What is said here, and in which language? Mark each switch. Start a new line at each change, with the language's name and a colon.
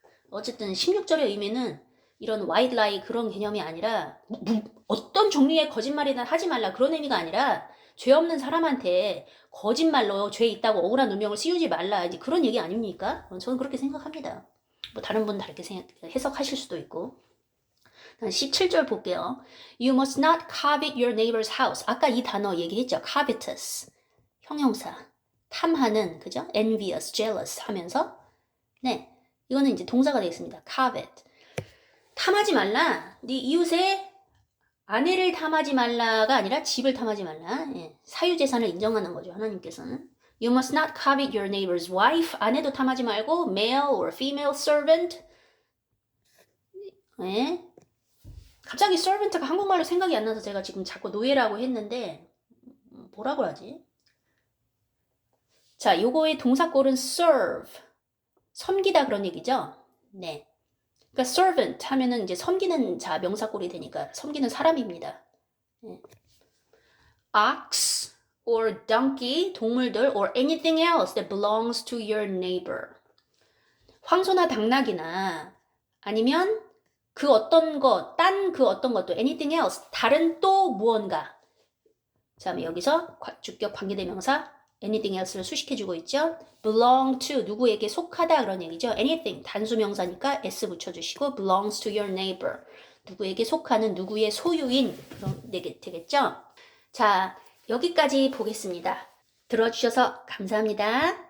Korean: 어쨌든 16절의 의미는 이런 white lie 그런 개념이 아니라 어떤 종류의 거짓말이나 하지 말라 그런 의미가 아니라 죄 없는 사람한테 거짓말로 죄 있다고 억울한 누명을 씌우지 말라 이제 그런 얘기 아닙니까? 저는 그렇게 생각합니다. 뭐 다른 분 다르게 해석하실 수도 있고. 17절 볼게요.
English: You must not covet your neighbor's house.
Korean: 아까 이 단어 얘기했죠. covetous. 형용사. 탐하는, 그죠?
English: envious, jealous 하면서.
Korean: 네. 이거는 이제 동사가 되겠습니다. covet. 탐하지 말라. 네 이웃의 아내를 탐하지 말라가 아니라 집을 탐하지 말라. 예. 사유재산을 인정하는 거죠. 하나님께서는.
English: You must not covet your neighbor's wife.
Korean: 아내도 탐하지 말고
English: male or female servant.
Korean: 예. 갑자기 servant가 한국말로 생각이 안 나서 제가 지금 자꾸 노예라고 했는데 뭐라고 하지? 자, 요거의 동사꼴은 serve. 섬기다 그런 얘기죠? 네. 그러니까 servant 하면은 이제 섬기는 자 명사꼴이 되니까 섬기는 사람입니다. 네.
English: ox or donkey
Korean: 동물들
English: or anything else that belongs to your neighbor.
Korean: 황소나 당나귀나 아니면 그 어떤 것, 딴 그 어떤 것도
English: anything else
Korean: 다른 또 무언가. 자, 여기서 주격 관계대명사 anything else를 수식해주고 있죠. belong to 누구에게 속하다 그런 얘기죠. anything 단수명사니까 s 붙여주시고
English: belongs to your neighbor
Korean: 누구에게 속하는 누구의 소유인 그런 되겠죠. 자, 여기까지 보겠습니다. 들어주셔서 감사합니다.